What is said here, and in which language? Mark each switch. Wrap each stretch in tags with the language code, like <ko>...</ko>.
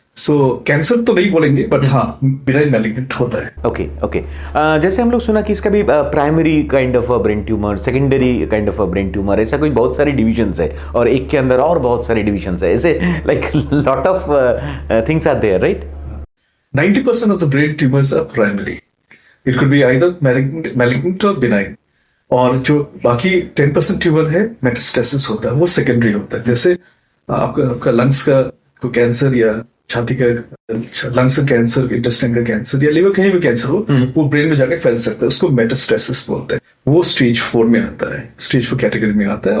<hi>सो cancer तो नहीं बोलेंगे, बट हाँ, बिनाइन मैलिग्नेंट होता है। Okay okay. जैसे हम लोग सुना कि इसका भी primary kind of brain tumour, secondary kind of brain tumour, ऐसा कोई बहुत सारी डिविजन्स है, और एक के अंदर और बहुत सारी डिविजन्स है, ऐसे</hi> <en>Like lot of things are there, right? 90% of the brain tumors are primary. It could be either malignant or benign.</en> <hi>और जो बाकी 10% ट्यूमर है, मेटास्टेसिस होता है, वो सेकेंडरी होता है। जैसे आपका लंग्स का कैंसर या छाती का लंग्स का कैंसर, इंटेस्टाइन का कैंसर या लिवर कहीं भी कैंसर हो, वो ब्रेन में जाकर फैल सकता है। उसको मेटास्टेसिस बोलते हैं। वो स्टेज 4 में आता है, स्टेज 4 कैटेगरी में आता है।</hi>